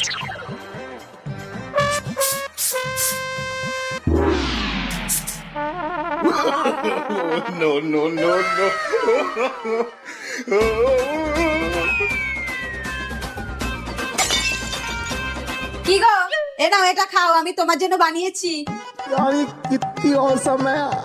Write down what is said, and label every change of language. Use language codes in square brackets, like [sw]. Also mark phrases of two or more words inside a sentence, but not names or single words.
[en] No, no, no, no. [bn] কি গো, এ নাও, এটা খাও, আমি তোমার জন্য বানিয়েছি। [hi] यार ये कितनी औसम है।